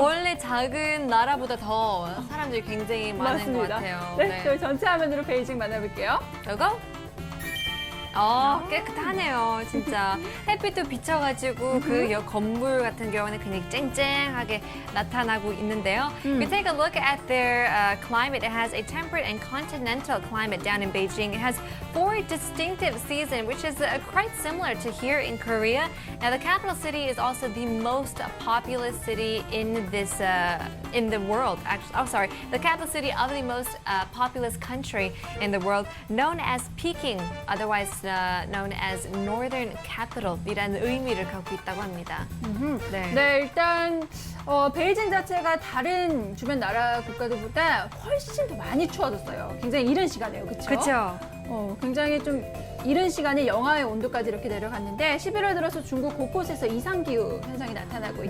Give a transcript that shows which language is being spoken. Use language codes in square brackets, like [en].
[ko] 원래 작은 나라보다 더 사람들이 굉장히 많은 것 같아요. 네, 저희 전체 화면으로 베이징 만나볼게요. 고고! 깨끗하네요, 진짜. 햇빛도 비쳐가지고 그 건물 같은 경우는 굉장히 쨍쨍하게 나타나고 있는데요. [en] If you take a look at their climate, it has a temperate and continental climate down in Beijing. It has 4 distinctive seasons, which is quite similar to here in Korea. Now, the capital city is also the most populous city in this in the world. Actually, oh, sorry, the capital city of the most populous country in the world, known as Peking, otherwise known as Northern Capital [ko] 이라는 의미를 갖고 있다고 합니다. 네. 네, 일단 베이징 자체가 다른 주변 나라 국가들보다 훨씬 더 많이 추워졌어요. 굉장히 이른 시간에요, 그렇죠? 그렇죠. 굉장히 좀 이른 시간에 영하의 온도까지 이렇게 내려갔는데 11월 들어서 중국 곳곳에서 이상기후 현상이 나타나고 있다고